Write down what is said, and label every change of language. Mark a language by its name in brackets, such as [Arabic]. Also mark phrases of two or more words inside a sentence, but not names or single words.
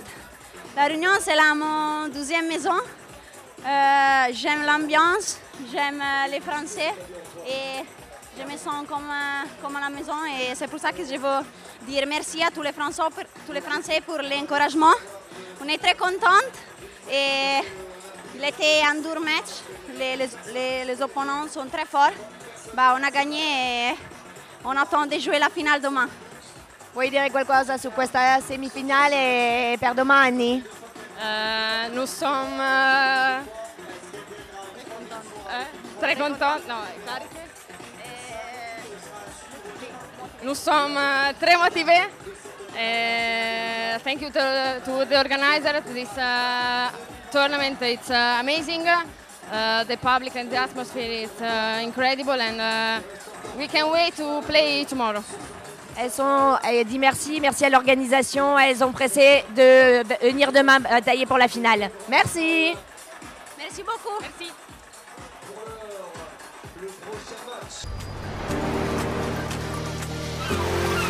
[French] La réunion, c'est mon 12e maison. J'aime l'ambiance, j'aime les Français et je me sens comme à la maison et c'est pour ça que je veux dire merci à tous les Français pour l'encouragement. On est très contente et il était un dur match, les opponents sont très forts. On a gagné et on attend de jouer la finale demain. [Italian] Vuoi dire qualcosa su questa semifinale per domani? [French] Nous sommes très contents. nous sommes très motivés. [English] Thank you to the organizer to this tournament. It's amazing. The public and the atmosphere is incredible, and we can wait to play tomorrow. [French] Elle dit merci à l'organisation. Elles ont pressé de venir demain batailler pour la finale. Merci. Merci beaucoup. Merci. Le prochain match.